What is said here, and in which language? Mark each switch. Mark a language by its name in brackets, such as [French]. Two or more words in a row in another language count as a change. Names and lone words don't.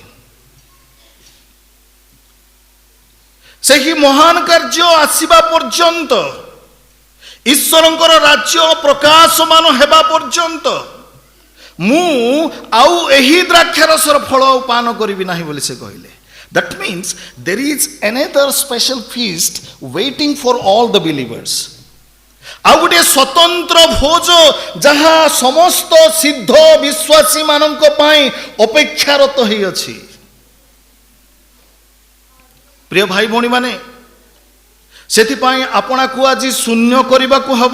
[Odia] ସେହି ମହାନ କାର୍ଯ୍ୟ ଆସିବା ପର୍ଯ୍ୟନ୍ତ, ଈଶ୍ୱରଙ୍କର ରାଜ୍ୟ ପ୍ରକାଶମାନ ହେବା ପର୍ଯ୍ୟନ୍ତ ମୁଁ ଆଉ ଏହି ଦ୍ରାକ୍ଷାରସର ଫଳ ପାନ କରିବି ନାହିଁ ବୋଲି ସେ କହିଲେ। [English] That means there is another special feast waiting for all the believers. [Odia] ଆଉ ଗୋଟେ ସ୍ୱତନ୍ତ୍ର ଭୋଜ ଯାହା ସମସ୍ତ ସିଦ୍ଧ ବିଶ୍ୱାସୀ ମାନଙ୍କ ପାଇଁ ଅପେକ୍ଷାରତ ହେଇଅଛି। ପ୍ରିୟ ଭାଇ ଭଉଣୀମାନେ, ସେଥିପାଇଁ ଆପଣାକୁ ଆଜି ଶୂନ୍ୟ କରିବାକୁ ହେବ।